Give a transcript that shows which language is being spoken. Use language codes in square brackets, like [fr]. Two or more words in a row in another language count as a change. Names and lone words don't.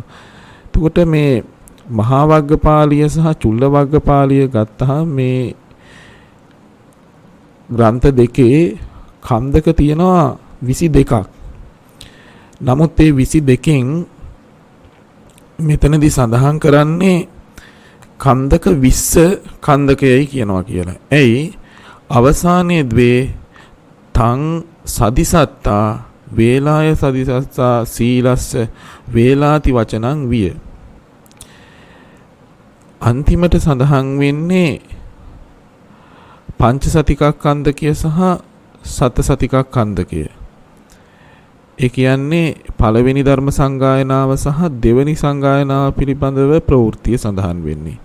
[si] එතකොට මේ මහා වග්ගපාලිය සහ චුල්ල වග්ගපාලිය ගත්තහම මේ ග්‍රන්ථ දෙකේ කන්දක තියෙනවා 22ක්. නමුත් ඒ 22න් මෙතනදී සඳහන් කරන්නේ කන්දක 20 කන්දකයයි කියනවා කියලා. ඇයි? [pi] අවසානයේ ද්වේ තං සදිසත්තා වේලාය සදිසත්තා සීලස්ස වේලාති වචනං විය. [si] අන්තිමට සඳහන් වෙන්නේ පංච සතිකක් කන්දකය සහ සත සතිකක් කන්දකය. ඒ කියන්නේ පළවෙනි ධර්ම සංගායනාව සහ දෙවෙනි සංගායනාව පිළිබඳව ප්‍රවෘත්තිය සඳහන් වෙන්නේ.